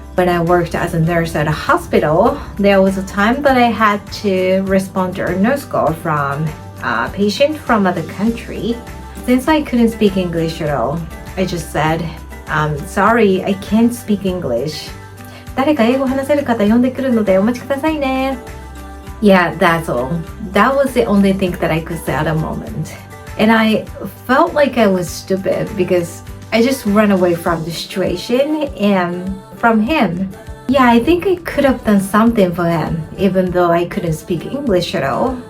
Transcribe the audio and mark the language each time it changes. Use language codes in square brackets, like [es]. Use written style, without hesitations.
[en] When I worked as a nurse at a hospital, there was a time that I had to respond to a nurse call from a patient from another country. Since I couldn't speak English at all, I just said, sorry, I can't speak English. [ja] 誰か英語話せる方呼んでくるのでお待ちくださいね. [en] Yeah, that's all. That was the only thing that I could say at the moment. And I felt like I was stupid because I just ran away from the situation and from him. Yeah, I think I could have done something for him, even though I couldn't speak English at all.